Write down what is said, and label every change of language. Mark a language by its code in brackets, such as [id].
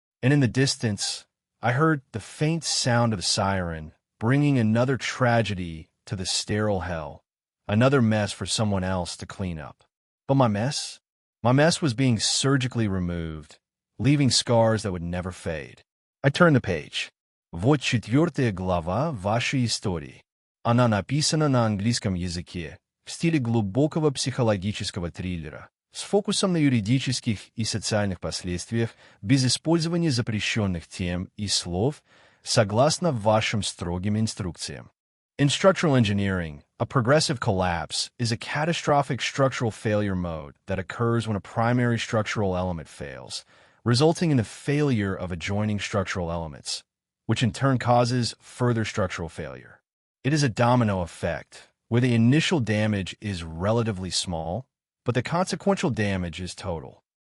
[en] And in the distance, I heard the faint sound of the siren, bringing another tragedy to the sterile hell, another mess for someone else to clean up. But my mess? My mess was being surgically removed, leaving scars that would never fade. I turned the page. [ru] Вот 4 глава вашей истории. Она написана на английском языке, в стиле глубокого психологического триллера, с фокусом на юридических и социальных последствиях, без использования запрещенных тем и слов, согласно вашим строгим инструкциям. [en] In structural engineering, a progressive collapse is a catastrophic structural failure mode that occurs when a primary structural element fails, resulting in the failure of adjoining structural elements, which in turn causes further structural failure. It is a domino effect, where the initial damage is relatively small, but the consequential damage is total.